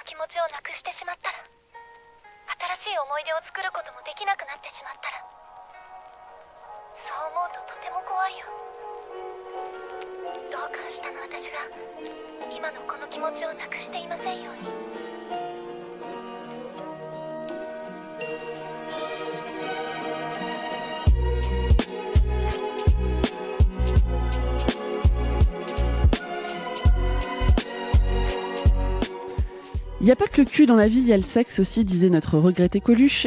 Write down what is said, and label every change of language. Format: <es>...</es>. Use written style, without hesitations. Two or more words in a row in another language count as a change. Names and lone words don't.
<ja>ちをなくしてしまったら、新しい思い出を作ることもできなくなってしまったら、そう思うととても怖いよ。どうか明日の私が今のこの気持ちをなくしていませんように。</ja> <fr>Il n'y a pas que le cul dans la vie, il y a le sexe aussi, disait notre regretté Coluche.</fr>